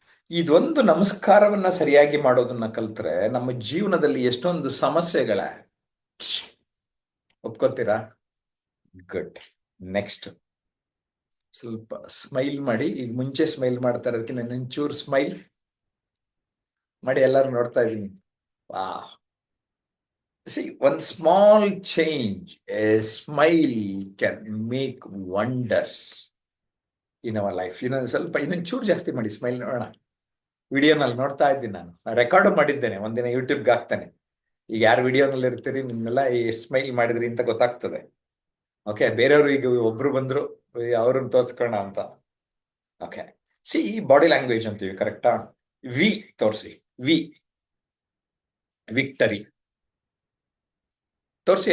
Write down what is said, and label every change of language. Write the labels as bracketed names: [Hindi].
[Kannada] ಇದೊಂದು ನಮಸ್ಕಾರವನ್ನ ಸರಿಯಾಗಿ ಮಾಡೋದನ್ನ ಕಲ್ತ್ರೆ ನಮ್ಮ ಜೀವನದಲ್ಲಿ ಎಷ್ಟೊಂದು ಸಮಸ್ಯೆಗಳ. ಒಪ್ಕೋತೀರಾ? ಗುಡ್. ನೆಕ್ಸ್ಟ್, ಸ್ವಲ್ಪ ಸ್ಮೈಲ್ ಮಾಡಿ. ಈಗ ಮುಂಚೆ ಸ್ಮೈಲ್ ಮಾಡ್ತಾ ಇರೋದಕ್ಕೆ ನಾನು ಒಂಚೂರು ಸ್ಮೈಲ್ ಮಾಡಿ. ಎಲ್ಲರೂ ನೋಡ್ತಾ ಇದ್ದೀನಿ. [English] ವಾ, see, one small change, a smile can make wonders in our life. [Kannada] ಸ್ವಲ್ಪ ಇನ್ನೊಂಚೂರು ಜಾಸ್ತಿ ಮಾಡಿ ಸ್ಮೈಲ್ ನೋಡೋಣ. ವಿಡಿಯೋನಲ್ಲಿ ನೋಡ್ತಾ ಇದ್ದೀನಿ, ನಾನು ರೆಕಾರ್ಡ್ ಮಾಡಿದ್ದೇನೆ, ಒಂದಿನ ಯೂಟ್ಯೂಬ್ಗೆ ಹಾಕ್ತಾನೆ. ಈಗ ಯಾರು ವಿಡಿಯೋನಲ್ಲಿ ಇರ್ತೀರಿ ನಿಮ್ಮೆಲ್ಲ ಸ್ಮೈಲ್ ಮಾಡಿದ್ರಿ ಅಂತ ಗೊತ್ತಾಗ್ತದೆ. ಓಕೆ, ಬೇರೆಯವರು ಈಗ ಒಬ್ರು ಬಂದ್ರು, ಅವ್ರನ್ನ ತೋರ್ಸ್ಕೋಣ ಅಂತ. ಓಕೆ, ಸಿ ಬಾಡಿ ಲ್ಯಾಂಗ್ವೇಜ್ ಅಂತೀವಿ, ಕರೆಕ್ಟಾ? ವಿ ತೋರಿಸಿ, ವಿ ವಿಕ್ಟರಿ ತೋರಿಸಿ.